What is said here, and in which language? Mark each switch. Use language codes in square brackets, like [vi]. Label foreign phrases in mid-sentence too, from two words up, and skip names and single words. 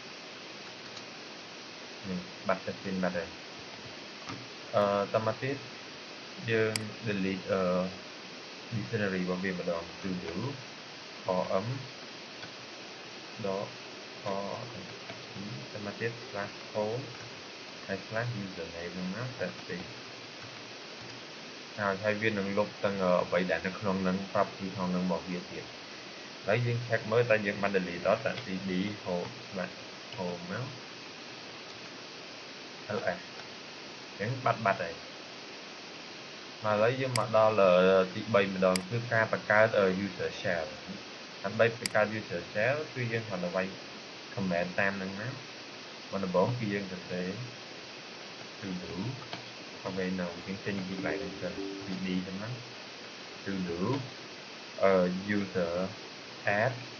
[km] នេះបាត់ testing បាត់ហើយតមកទៀតយើង delete dictionary របស់វាម្ដង [en] sudo rm [km] dotតមកទៀត /home ហើយ /username ហ្នឹងណា testing ហើយវានឹងលុបទាំងអ្វីដែលនៅក្នុងហ្នឹងប្រាប់ពីក្នុងហ្នឹងរបស់វាទៀតហើយយើង check មើលតើយើងបាន delete អត់ដាក់ [en] cd home /home [km] មក ls អញ្ចឹងបាត់ហើយ មកឥឡូវយើងមកដល់ទី3ម្ដងគឺការបង្កើត [en] user shell [km] ដើម្បីបង្កើត [en] user shell [km] គឺយើងគ្រាន់តែវាយ command តាមហ្នឹងណាមុនដំបូងគឺយើងសរសេរ sudo អ្វីនៅយើងចេញពីកន្លែងហ្នឹងទៅ cd ហ្នឹង [en] sudo user add